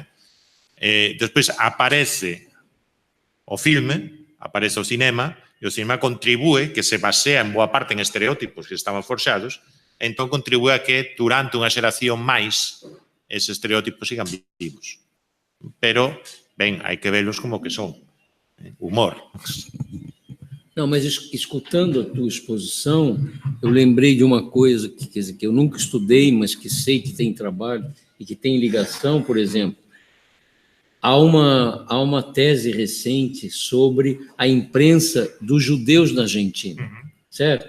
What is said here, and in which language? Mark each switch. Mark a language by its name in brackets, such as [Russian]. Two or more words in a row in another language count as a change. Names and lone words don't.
[Galician] Despois aparece o filme, aparece o cinema, e o cinema contribúe, que se basea en boa parte en estereótipos que estaban forxados, e entón contribúe a que durante unha xeración máis eses estereótipos sigan vivos. Pero, ben, hai que velos como que son. Humor. [Portuguese] Não, mas escutando a tua exposição, eu lembrei de uma coisa que, quer dizer, que eu nunca estudei, mas que sei que tem trabalho e que tem ligação, por exemplo. Há uma tese recente sobre a imprensa dos judeus na Argentina, certo?